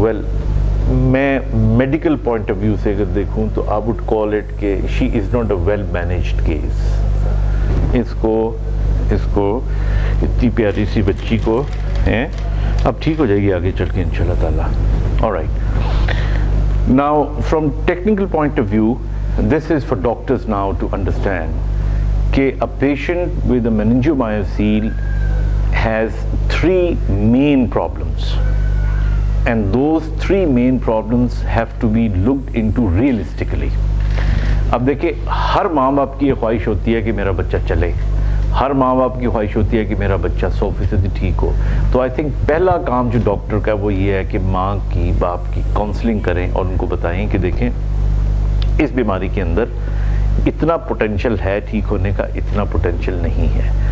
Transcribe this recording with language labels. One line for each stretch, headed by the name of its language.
English: well میں medical point of view
Urdu: سے اگر دیکھوں تو
English: I would call it کہ she is not a well managed case.
Urdu: اس کو اتنی پیاری سی بچی کو ہیں, اب ٹھیک ہو جائے گی آگے چل کے انشاءاللہ تعالیٰ.
English: Alright, now from technical point of view this is for doctors now to understand کہ a patient with a meningomyocele has 3 main problems, and those 3 main problems have to be looked into realistically.
Urdu: اب دیکھیں, ہر ماں باپ کی یہ خواہش ہوتی ہے کہ میرا بچہ چلے, ہر ماں باپ کی خواہش ہوتی ہے کہ میرا بچہ 100% ٹھیک ہو. تو
English: I think
Urdu: پہلا کام جو ڈاکٹر کا وہ یہ ہے کہ ماں کی باپ کی کاؤنسلنگ کریں اور ان کو بتائیں کہ دیکھیں اس بیماری کے اندر اتنا پوٹینشیل ہے ٹھیک ہونے کا, اتنا پوٹینشیل نہیں ہے.